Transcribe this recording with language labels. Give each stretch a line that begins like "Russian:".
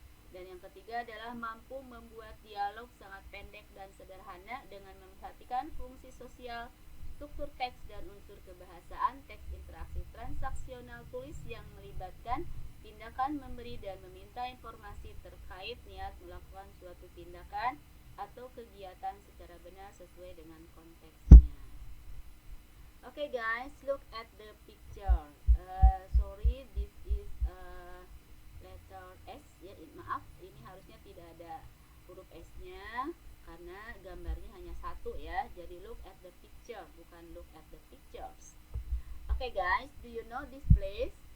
Indonesian: Dan yang ketiga adalah mampu membuat dialog sangat pendek dan sederhana dengan memperhatikan fungsi sosial, struktur teks dan unsur kebahasaan teks interaksi, transaksional tulis yang melibatkan tindakan memberi dan meminta informasi terkait niat melakukan suatu tindakan atau kegiatan secara benar sesuai dengan konteksnya.
English: Okay guys, look at the picture. Sorry, this is letter S ya.
Indonesian: Maaf, ini harusnya tidak ada huruf S-nya karena gambarnya hanya satu ya.
English: Jadi look at the picture, bukan look at the pictures. Okay guys, do you know this place?